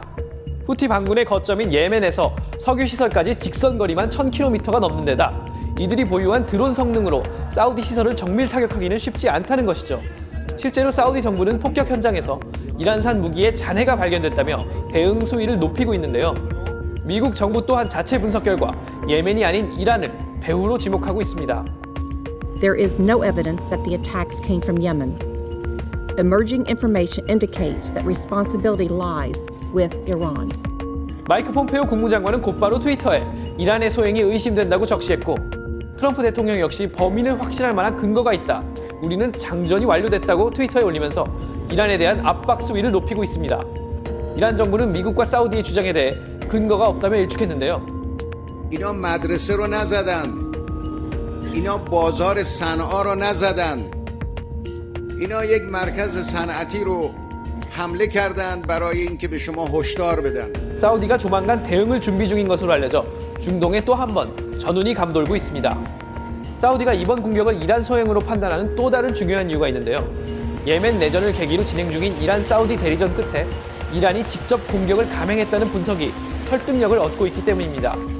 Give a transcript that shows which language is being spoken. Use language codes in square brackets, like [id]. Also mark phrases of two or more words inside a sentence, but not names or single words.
[ko] 후티 반군의 거점인 예멘에서 석유 시설까지 직선거리만 1000km가 넘는 데다 이들이 보유한 드론 성능으로 사우디 시설을 정밀 타격하기는 쉽지 않다는 것이죠. 실제로 사우디 정부는 폭격 현장에서 이란산 무기의 잔해가 발견됐다며 대응 수위를 높이고 있는데요. 미국 정부 또한 자체 분석 결과 예멘이 아닌 이란을 배후로 지목하고 있습니다. [en] There is no evidence that the attacks came from Yemen. Emerging information indicates that responsibility lies with Iran. [ko] 마이크 폼페오 국무장관은 곧바로 트위터에 이란의 소행이 의심된다고 적시했고 트럼프 대통령 역시 범인을 확신할 만한 근거가 있다. 우리는 장전이 완료됐다고 트위터에 올리면서 이란에 대한 압박 수위를 높이고 있습니다. 이란 정부는 미국과 사우디의 주장에 대해 근거가 없다며 일축했는데요. [fa] اینا مدرسه رو نزدند. اینا بازار صنعا رو نزدند. اینا یک مرکز صنعتی رو حمله کردند برای اینکه به شما هشدار بدن. [ko] 사우디가 조만간 대응을 준비 중인 것으로 알려져 중동에 또 한 번 전운이 감돌고 있습니다. 사우디가 이번 공격을 이란 소행으로 판단하는 또 다른 중요한 이유가 있는데요. 예멘 내전을 계기로 진행 중인 이란 사우디 대리전 끝에 이란이 직접 공격을 감행했다는 분석이 설득력을 얻고 있기 때문입니다.